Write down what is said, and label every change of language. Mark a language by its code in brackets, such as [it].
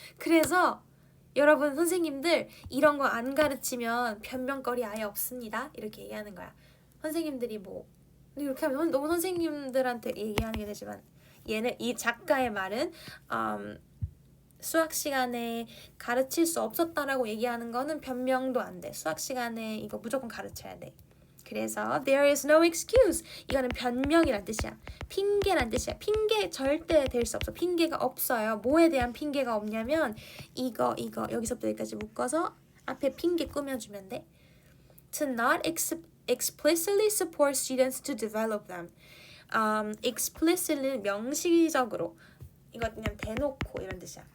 [ko] 그래서 여러분 선생님들 이런 거 안 가르치면 변명거리 아예 없습니다. 이렇게 얘기하는 거야. 선생님들이 뭐 이렇게 하면 너무 선생님들한테 얘기하는 게 되지만 이 작가의 말은 수학 시간에 가르칠 수 없었다라고 얘기하는 거는 변명도 안 돼. 수학 시간에 이거 무조건 가르쳐야 돼. [en] 그래서 there is no excuse. [ko] 이거는 변명이란 뜻이야. 핑계란 뜻이야. 핑계 절대 될 수 없어. 핑계가 없어요. 뭐에 대한 핑계가 없냐면 이거 여기서부터 여기까지 묶어서 앞에 핑계 꾸며주면 돼. [en] To not explicitly support students to develop them. [ko] explicitly 명시적으로, 이거 그냥 대놓고 이런 뜻이야.